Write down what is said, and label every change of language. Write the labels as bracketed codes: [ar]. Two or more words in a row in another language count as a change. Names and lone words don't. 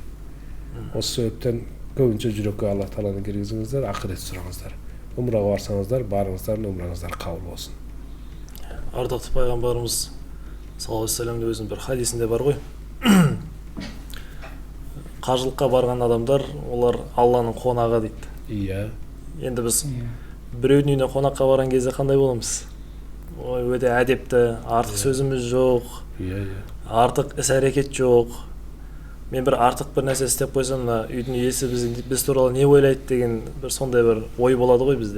[ky] Осы себептен көбүнчө жүрөккө Алла Тааланы киргизиңиздер, акырет сураңыздар. Умрага барсаңыздар, барыңыздар, умраңыздар кабыл болсун. Ардактуу пайгамбарыбыз саллаллаху алейхи вассаламдын өзүнүн бир хадисинде бар ғой. Кажылыкка барган адамдар, олар Алланын конагы дейт. Iya. [kk] Енді біз біреудің үйіне қонаққа барған кезде қандай боламыз? Ой, өте әдепті, артық сөзіміз жоқ, артық іс-әрекет жоқ. Мен бір артық бір нәрсе істеп қойсам, мына үйдің иесі біз туралы не ойлайды деген бір сондай бір ой болады ғой бізде.